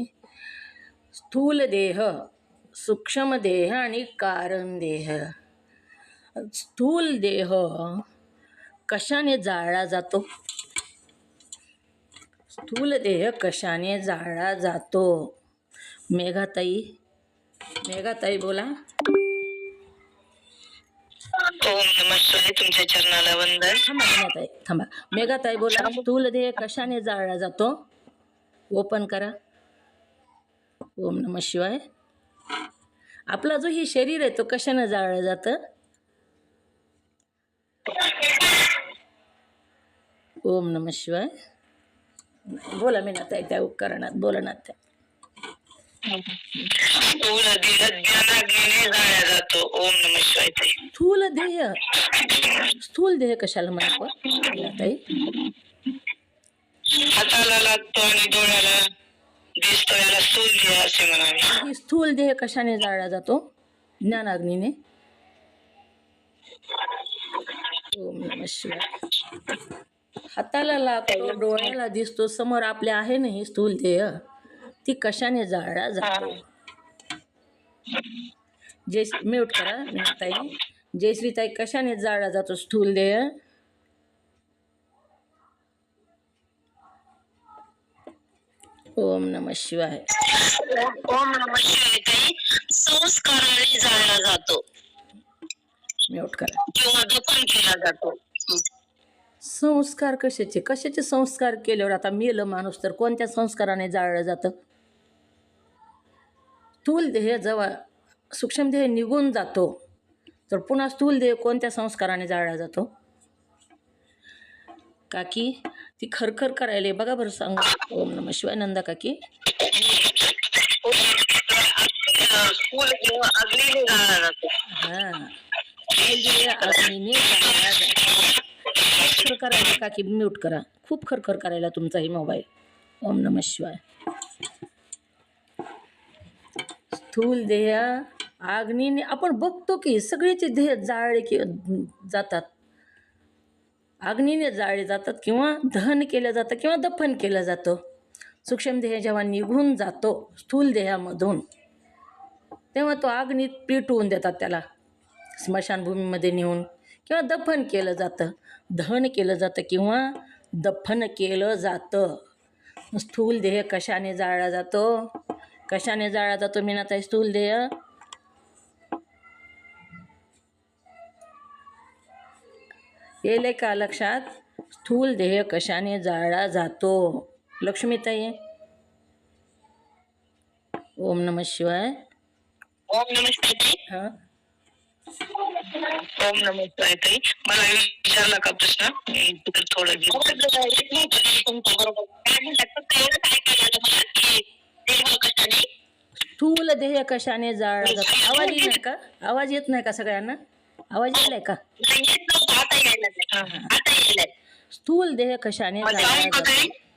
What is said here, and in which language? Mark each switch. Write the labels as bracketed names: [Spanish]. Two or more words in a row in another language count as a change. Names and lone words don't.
[Marathi] स्थूल देह, सूक्ष्म देह आणि कारण देह. स्थूल देह कशाने जाळला जातो? स्थूल देह कशाने जाळला जातो? मेघाताई बोला. [Sanskrit] ओम नमः शिवाय. [Marathi] तुमच्या चरणाला वंदन. थांबा. मेघाताई बोला. स्थूल देह कशाने जाळला जातो? ओपन करा. [Sanskrit] ओम नमः शिवाय. [Marathi] आपला जो ही शरीर आहे तो कशाने जाळलं जातं? [Sanskrit] ओम नमः शिवाय. [Marathi] बोला मीनाताई, त्या उपकरणात बोला ना त्या. स्थूल देह ज्ञानाग्नीने जाळला जातो. [Sanskrit] ओम नमः शिवाय. [Marathi] स्थूल देह कशाला म्हणावं मीनाताई? हाताला लागतो आणि डोळ्याला दिसतो, याला स्थूल देह असे म्हणावे. ही स्थूल देह कशाने जाळला जातो? [Sanskrit] ज्ञानाग्नीने. ओम नमः शिवाय. [Marathi] हाताला लागतो, डोळ्याला दिसतो, समोर आपल्या आहे ना ही स्थूल देह, ती कशाने जाळला जातो? म्यूट करा मीनाताई. जयश्रीताई, कशाने जाळला जातो स्थूल देह? [Sanskrit] ओम नमः शिवाय. ओम नमः शिवाय. [Marathi] ताई, संस्काराने जाळला जातो म्यूट करा. किंवा दफन केला जातो. संस्कार कशाचे संस्कार केल्यावर? आता मेलं माणूस तर कोणत्या संस्काराने जाळलं जातं? स्थूल देह जेव्हा सूक्ष्म देह निघून जातो तर पुन्हा स्थूल देह कोणत्या संस्काराने जाळला जातो? काकी ती खरखर करायला बघा बरं, सांगा. [Sanskrit] ओम नमः शिवाय. [Marathi] नंदा काकी. अग्नीने जाळला जातो. हां, स्थूल देह अग्नीने जाळला जातो. खरखर करायला काकी म्यूट करा. खूप खरखर करायला तुमचाही मोबाईल. [Sanskrit] ओम नमः शिवाय. [Marathi] स्थूल देह अग्नीने आपण बघतो की सगळेचे देह जाळले की जातात, अग्नीने जाळले जातात किंवा दहन केलं जातं किंवा दफन केलं जातं. सूक्ष्म देह जेव्हा निघून जातो स्थूल देहामधून तेव्हा तो अग्नीत पेटवून देतात, त्याला स्मशानभूमीमध्ये नेऊन किंवा दफन केलं जातं, दहन केलं जातं किंवा दफन केलं जातं. स्थूल देह कशाने जाळला जातो? कशाने जाळला जातो मीनाताई स्थूल देह? येले का लक्षात? स्थूल देह कशाने जाळला जातो? [Sanskrit] लक्ष्मीताई. ओम नमः शिवाय. ओम नमः शिवाय. [Marathi] हां, [Sanskrit] ओम नमः शिवाय. [Marathi] ताई, मला विचारला का प्रश्न? तिकडे थोडं स्थूल देह कशाने जाळला जातो? आवाज येत नाही का? आवाज येत नाही का सगळ्यांना? आवाज येलाय का? स्थूल देह कशाने जाळला जातो?